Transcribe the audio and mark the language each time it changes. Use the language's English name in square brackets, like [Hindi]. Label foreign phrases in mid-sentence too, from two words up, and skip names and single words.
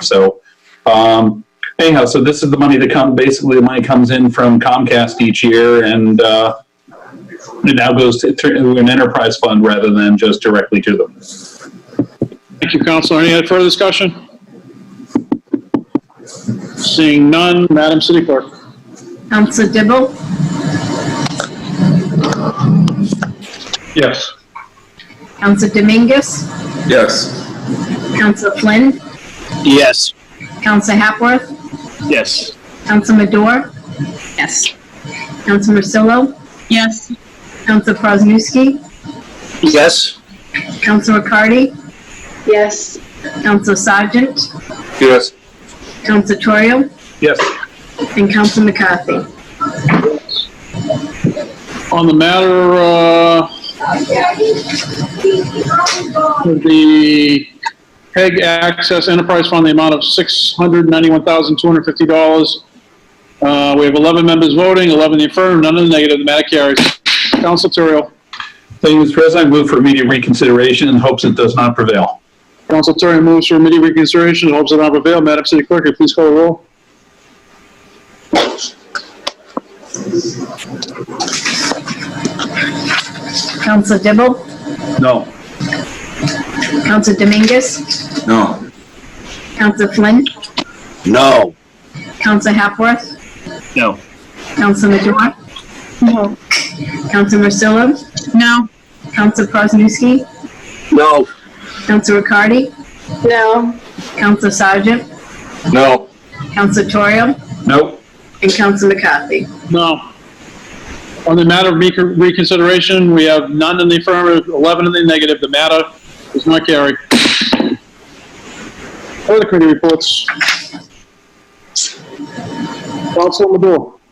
[English] So anyhow, so this is the money that comes, basically the money comes in from Comcast each year, and it now goes to an enterprise fund rather than just directly to them. Thank you, Councilor. Any further discussion? Seeing none, Madam City Clerk. Council Dibble? Yes. Council Dominguez? Yes. Council Flynn? Yes. Council Hackworth? Yes. Council Madore? Yes. Council Marcillo? Yes. Council Krasnowski? Yes. Council Riccardi? Yes. Council Sargent? Yes. Council Torrio? Yes. And Council McCarthy? On the matter The PEG Access Enterprise Fund, the amount of $691,250. We have 11 members voting, 11 in the affirmative, none in the negative. The matter carries. Council Turiel. Thank you, Mr. President. I move for immediate reconsideration in hopes it does not prevail. Council Turiel moves for immediate reconsideration in hopes it does not prevail. Madam City Clerk, will you please call the roll? Council Dibble? No. Council Dominguez? No. Council Flynn? No. Council Hapworth? No. Council Madore? No. Council Marcillo? No. Council Kwasniewski? No. Council Riccardi? No. Council Sargent? No. Council Turiel? Nope. And Council McCarthy? No. On the matter of reconsideration, we have none in the affirmative, 11 in the negative. The matter is not carried. Other committee reports. Council Madore.